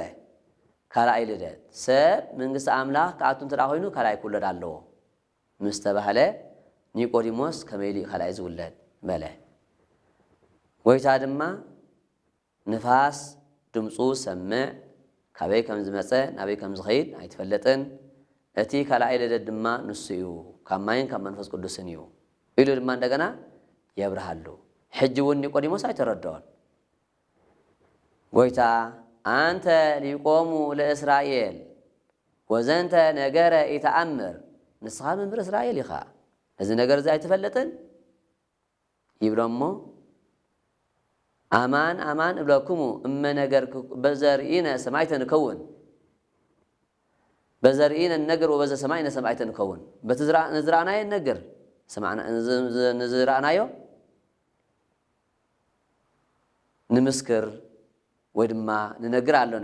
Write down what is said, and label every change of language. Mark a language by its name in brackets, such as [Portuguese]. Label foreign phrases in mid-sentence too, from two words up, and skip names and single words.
[Tigrinya] ካልኣይ ልደት ሰብ መንግስቲ ኣምላኽ ከኣቱ እንተዳ ኮይኑ ካልኣይ ክውለድ ኣለዎ ምስ ተባህለ ኒቆዲሞስ ከመይ ኢሉ ካልኣይ ዝውለድ በለ። ጎይታ ድማ ንፋስ ድምፁ ሰምዕ ካበይ ከም ዝመፀ ናበይ ከም ዝኸይድ ኣይትፈለጥን እቲ ካልኣይ ልደት ድማ ንሱ እዩ ካብ ማይን ካብ መንፈስ ቅዱስን እዩ ኢሉ ድማ እንደገና የብርሃሉ። ሕጂ እውን ኒቆዲሞስ ኣይተረድኦን። [Geez] ጎይታ አንተ ሊቆሙ ለእስራኤል ወዘንተ ነገረ ኢተአምር [Tigrinya] ንስኻ መምህር እስራኤል ኢኻ እዚ ነገር እዚ ኣይትፈለጥን ይብሎ እሞ [Geez] ኣማን ኣማን እብለኩሙ እመ ነገር በዘርእነ ሰማዕተ ንከውን በዘርእነ ነገር ወበዘ ሰማዕነ ሰማዕተ ንከውን [Tigrinya] በቲ ንዝረአናዮ ነገር ንዝረአናዮ ንምስክር ወይ ድማ ንነግር ኣሎና